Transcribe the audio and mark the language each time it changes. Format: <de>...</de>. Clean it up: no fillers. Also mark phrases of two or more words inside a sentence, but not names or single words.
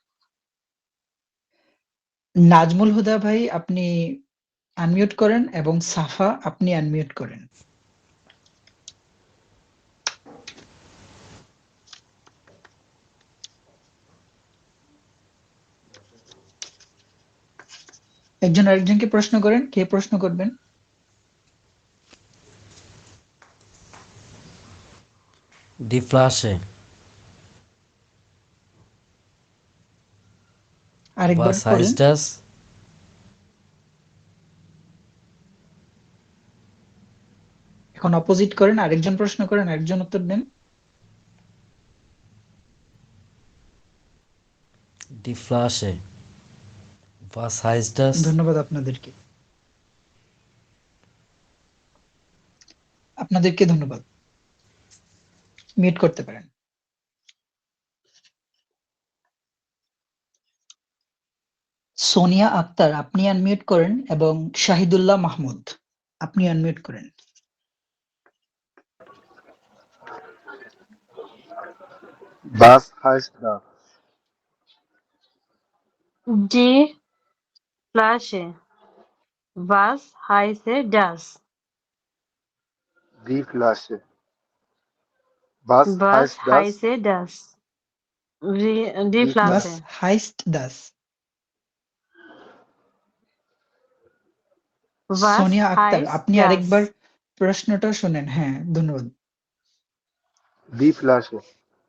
<bn>নাজমুল হুদা ভাই আপনি আনমিউট করেন এবং সাফা আপনি আনমিউট করেন। একজন আরেকজনকে প্রশ্ন করেন। কে প্রশ্ন করবেন?</bn> <de>Die Flasche.</de> <bn>আরেকবার</bn> <de>Was</de> <bn>পড়েন।</bn> <de>heißt das?</de> <bn>এখন অপোজিট করেন, আরেকজন প্রশ্ন করেন, আরেকজন উত্তর দেন।</bn> <de>Die Flasche. Was heißt das?</de> <bn>ধন্যবাদ আপনাদেরকে। আপনাদেরকে ধন্যবাদ। মিউট করতে পারেন। সোনিয়া আক্তার আপনি আনমিউট করেন এবং শাহিদুল্লাহ মাহমুদ আপনি আনমিউট করেন।</bn> <de>Was heißt das? Die Flasche. Was heißt das? Die Flasche. Was Was heißt das? heißt das? Die Die Was Flasche. Flasche. heißt das? Was</de> <bn>সোনিয়া আক্তার</bn> <de>heißt</de> <bn>আপনি</bn> <de>das?</de> <bn>আরেকবার প্রশ্নটা শুনেন। হ্যাঁ, ধন্যবাদ।</bn> <de>Die Flasche.</de>